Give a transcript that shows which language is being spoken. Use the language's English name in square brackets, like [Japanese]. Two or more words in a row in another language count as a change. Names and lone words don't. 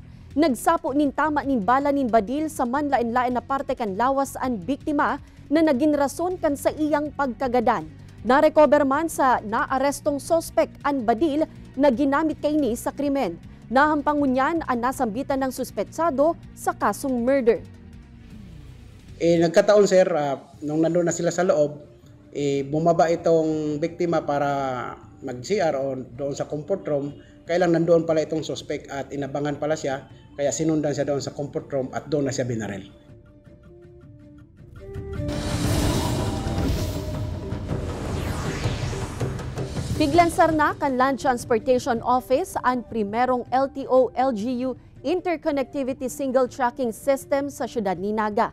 [Bikol] Nagsapo nin tama nin bala nin badil sa manlain-lain na parte kan lawas ang biktima na naging rason kan sa iyang pagkagadan. Na-recover man sa naarestong sospek ang badil na ginamit kaini sa krimen. Nahampangunyan ang nasambitan ng suspetsado sa kasong murder. [Filipino] Nagkataon sir, nung nandun na sila sa loob, bumaba itong biktima para mag-CR o doon sa [English] comfort room. [Filipino] Kailang nandoon pala itong suspect at inabangan pala siya, kaya sinundan siya doon sa [English] comfort room [Filipino] at doon na siya binaril. [Bikol] Piglansar na kan Land Transportation Office ang primerong LTO-LGU Interconnectivity Single Tracking System sa siyudad ni Naga.